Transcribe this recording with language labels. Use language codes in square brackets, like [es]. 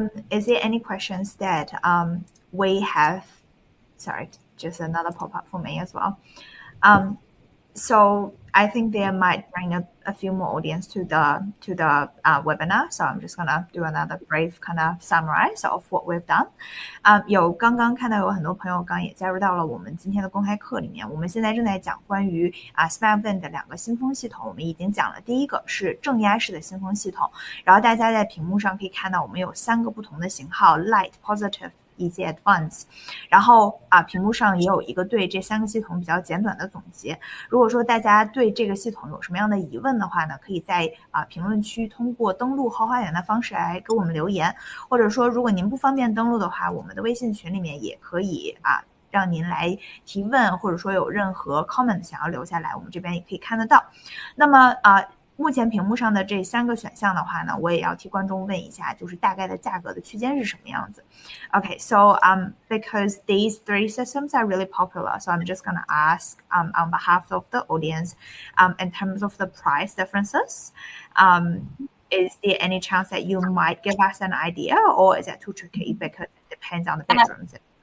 [en] Is there any questions that we have? Sorry, just another pop-up for me as well. So I think there might bring a few more audience to the webinar. So I'm just gonna do another brief kind of summarize of what we've done. [zh] 刚刚看到有很多朋友刚也加入到了我们今天的公开课里面。我们现在正在讲关于SmartVent 的2个新风系统。我们已经讲了第一个是正压式的新风系统，然后大家在屏幕上可以看到我们有3个不同的型号 Light、Positive以及 Advanced， 然后屏幕上也有一个对这3个系统比较简短的总结。如果说大家对这个系统有什么样的疑问的话呢，可以在评论区通过登录后花园的方式来给我们留言，或者说如果您不方便登录的话，我们的微信群里面也可以让您来提问，或者说有任何 comment 想要留下来，我们这边也可以看得到。那么目前屏幕上的这3个选项的话呢，我也要替观众问一下，就是大概的价格的区间是什么样子。 [en] Okay, so because these 3 systems are really popular, so I'm just gonna ask on behalf of the audience, in terms of the price differences, is there any chance that you might give us an idea, or is that too tricky because it depends on the bedrooms?